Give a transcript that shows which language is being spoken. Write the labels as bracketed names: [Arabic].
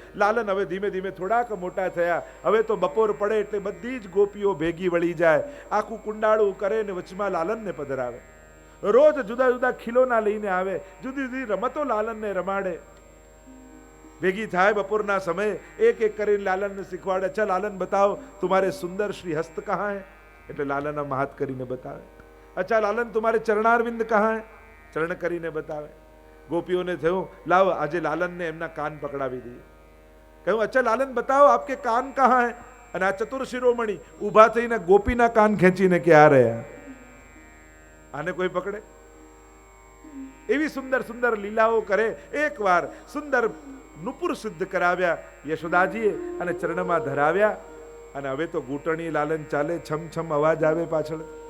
[Gujarati] લાલન હવે ધીમે ધીમે થોડાક મોટા થયા. હવે તો બપોર પડે એટલે બધી જ ગોપીઓ ભેગી વળી જાય, આખું કુંડાળું કરે ને વચમાં લાલનને પધરાવે. રોજ જુદા જુદા ખીલોના લઈને આવે, જુદી જુદી રમતો લાલનને રમાડે. ભેગી થાય બપોરના સમયે, એક એક કરીને લાલનને શીખવાડે. [Hindi] અચ્છા લાલન બતાવો तुम्हारे सुंदर श्री हस्त कहाँ है? [Gujarati] એટલે લાલન આમ હાથ કરીને બતાવે. [Hindi] અચ્છા લાલન तुम्हारे चरणारविंद कहाँ है? [Gujarati] ચરણ કરીને બતાવે. ગોપીઓને થયું લાવો આજે લાલનને એમના કાન પકડાવી દઈએ. કહ્યું [Hindi] અચ્છા લાલન બતાવો આપકે કાન કहाँ है? [Gujarati] અને આ ચતુર શિરોમણી ઊભા થઈને ગોપીના કાન ખેંચીને કે આ રહ્યા. આને કોઈ પકડે? એવી સુંદર સુંદર લીલાઓ કરે. એકવાર સુંદર નુપુર સિદ્ધ કરાવ્યા યશોદાજીએ અને ચરણમાં ધરાવ્યા. અને હવે તો ઘૂંટણી લાલન ચાલે, છમ છમ અવાજ આવે પાછળ.